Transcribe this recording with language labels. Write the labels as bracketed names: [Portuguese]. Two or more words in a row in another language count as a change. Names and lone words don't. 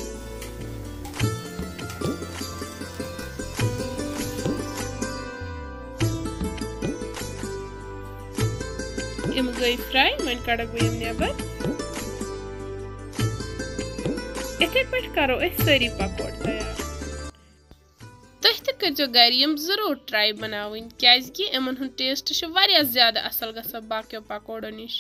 [Kashmiri] इम गई फ्राई। वन कड़क बह नबर। इथे पे करो सारी पकोड़ तैयार। तुह तो करो घर जरूर ट्राई बनावन क्या इमन हुंद टेस्ट वारिया ज्यादा असल गसान बाकियों पकोड़ों निश।